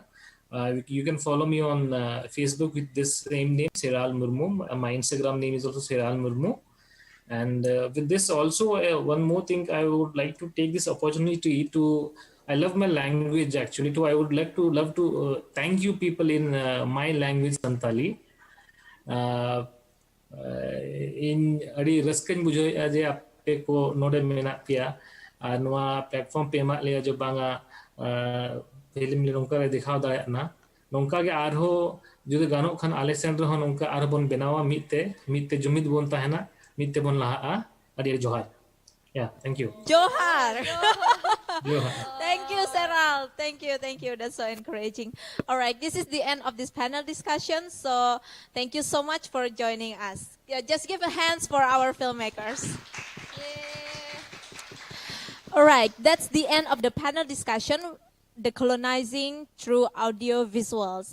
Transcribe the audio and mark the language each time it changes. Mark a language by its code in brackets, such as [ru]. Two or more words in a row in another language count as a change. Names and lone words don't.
[en] You can follow me on Facebook with this same name, Seral Murmu. My Instagram name is also Seral Murmu. And with this also, one more thing I would like to take this opportunity to. I love my language actually. Too, I would like to love to thank you people in my language, Santali. [sat] Uh, ᱤᱧ ᱟᱹᱰᱤ ᱨᱟᱹᱥᱠᱟᱹᱧ ᱵᱩᱡᱷᱟᱹᱣᱮᱫᱼᱟ ᱡᱮ ᱟᱯᱮ ᱠᱚ ᱱᱚᱰᱮ ᱢᱮᱱᱟᱜ ᱯᱮᱭᱟ ᱟᱨ ᱱᱚᱣᱟ ᱯᱞᱟᱴᱯᱷᱚᱨᱢ ᱯᱮ ᱮᱢᱟᱜ ᱞᱮᱭᱟ ᱡᱮ ᱵᱟᱝᱟ ᱯᱷᱤᱞᱢ ᱱᱚᱝᱠᱟ ᱞᱮ ᱫᱮᱠᱷᱟᱣ ᱫᱟᱲᱮᱭᱟᱜ ᱠᱟᱱᱟ ᱱᱚᱝᱠᱟ ᱜᱮ ᱟᱨᱦᱚᱸ ᱡᱩᱫᱤ ᱜᱟᱱᱚᱜ ᱠᱷᱟᱱ ᱟᱞᱮ ᱥᱮᱱ ᱨᱮᱦᱚᱸ ᱱᱚᱝᱠᱟ ᱟᱨᱦᱚᱸ ᱵᱚᱱ ᱵᱮᱱᱟᱣᱟ ᱢᱤᱫᱛᱮ ᱡᱩᱢᱤᱫ ᱵᱚᱱ ᱛᱟᱦᱮᱱᱟ ᱢᱤᱫ ᱛᱮᱵᱚᱱ ᱞᱟᱦᱟᱜᱼᱟ ᱟᱹᱰᱤ ᱟᱹᱰᱤ ᱡᱚᱦᱟᱨ. [en] Yeah, thank you. Johar. Johar. Thank you, Sarah. Thank you, thank you. That's so encouraging. All right, this is the end of this panel discussion. So thank you so much for joining us. Yeah, just give a hands for our filmmakers. All right, that's the end of the panel discussion, Decolonizing through Audiovisuals.